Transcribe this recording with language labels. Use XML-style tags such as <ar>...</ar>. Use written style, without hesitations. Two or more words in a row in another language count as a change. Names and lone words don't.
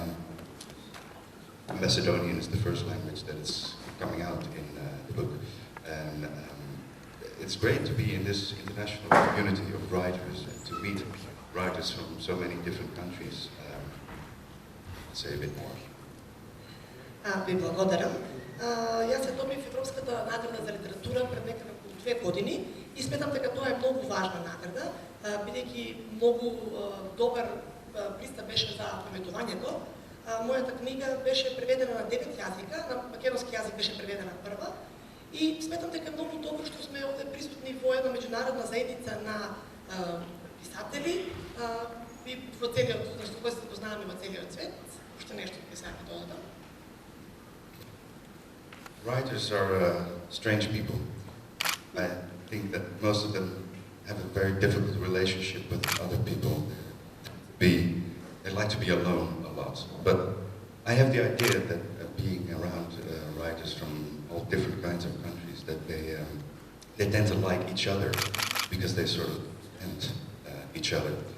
<en>Macedonian is the first language that is coming out in the book, and it's great to be in this international community of writers and to meet writers from so many different countries. Say a bit more.</en> <mk>Ви благодарам. Јас се добив Европската награда за литература пред некаде околу 2 години и сметам дека тоа е многу важна награда, бидејќи многу добар пристап беше за пометувањето. Мојата книга беше преведена на 9 јазика, на македонски јазик беше преведена прва и сметам дека е многу добро што сме овде присутни во една меѓународна заедница на писатели и во целиот, што кои се познаваме во целиот свет. Уште нешто ќе сакам да додадам.</mk> <en>Writers are strange people. I think that most of them have a very difficult relationship with other people. They like to be alone a lot. But I have the idea that being around writers from all different kinds of countries, that they tend to like each other because they sort of tend each other.</en>